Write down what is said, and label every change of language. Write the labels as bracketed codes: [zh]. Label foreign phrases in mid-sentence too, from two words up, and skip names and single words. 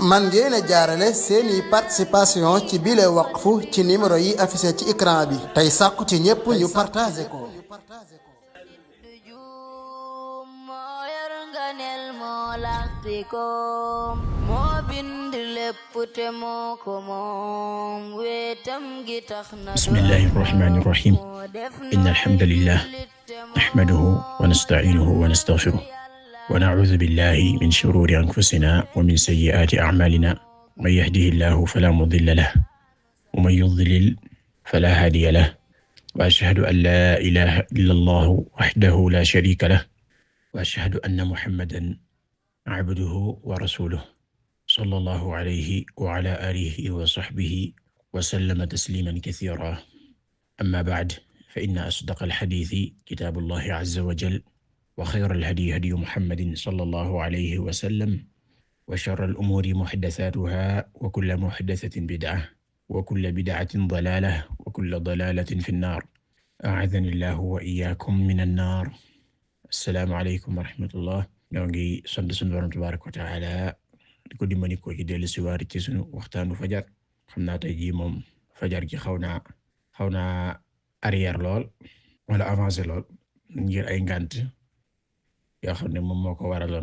[wo] man ngeen a jaarale seeni participation ci bile waqf ci numéro yi affiché ci écran bi tey sàkku ci ñépp ñu partagé ko. moo bind lépp te moo ko moom wetam gi tax na [ar] بسم الله الرحمن الرحيم إن الحمد لله نحمده ونستعينه ونستغفره ونعوذ بالله من شرور أنفسنا ومن سيئات أعمالنا من يهده الله فلا مضل له ومن يضلل فلا هادي له وأشهد أن لا إله إلا الله وحده لا شريك له وأشهد أن محمدًا عبده ورسوله صلى الله عليه وعلى آله وصحبه وسلم تسليمًا كثيرًا أما بعد فإن أصدق الحديث كتاب الله عز وجل وخير الهدي هدي محمد صلى الله عليه وسلم وشر الأمور محدثاتها وكل محدثة بدعة وكل بدعة ضلالة وكل ضلالة في النار أعاذني الله وإياكم من النار. السلام عليكم ورحمة الله. [wo] ñoo ngi sant sunu Boroom [ar] تبارك وتعالى [wo] di ko dimbali ko ci dellu si waat ci sunu waxtaanu fajar. xam naa tey jii moom fajar gi xaw naa arrière lool wala avancé lool ngir ay ngant yoo xam ne moom moo ko waraloon.